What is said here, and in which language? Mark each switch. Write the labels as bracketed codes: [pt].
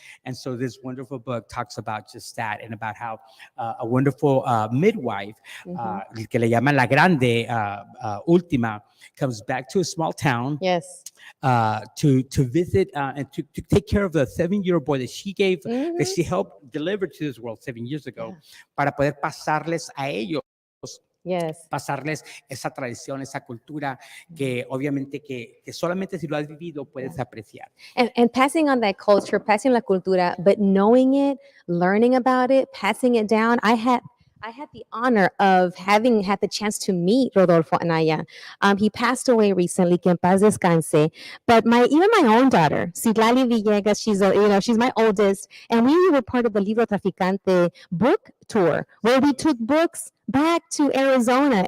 [en] And so this wonderful book talks about just that, and about how a wonderful midwife, [es] que le llaman la grande, [en] Ultima, comes back to a small town to visit and to take care of the 7-year-old boy that she gave, that she helped deliver to this world 7 years ago, [es] para poder pasarles a ellos. Pasarles esa tradición, esa cultura que obviamente que solamente si lo has vivido puedes apreciar. [en] And passing on that culture, passing [es] la cultura, [en] but knowing it, learning about it, passing it down. I had the honor of having had the chance to meet Rodolfo Anaya. He passed away recently, [es] que en paz descanse. [en] But even my own daughter, Citlali Villegas, she's my oldest, and we were part of the Libro Traficante book tour, where we took books back to Arizona.